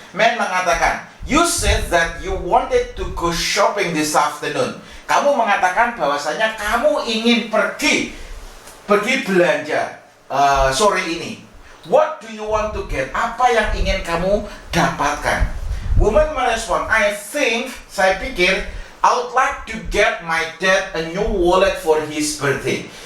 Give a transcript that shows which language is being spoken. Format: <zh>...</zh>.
<en>Man</en> <id>mengatakan,</id> <en>"You said that you wanted to go shopping this afternoon."</en> <id>Kamu mengatakan bahwasanya kamu ingin pergi belanja sore ini.</id> <en>What do you want to get?</en> <id>Apa yang ingin kamu dapatkan?</id> <en>Woman</en> <id>merespon, saya pikir,</id> <en>I would like to get my dad a new wallet for his birthday.</en>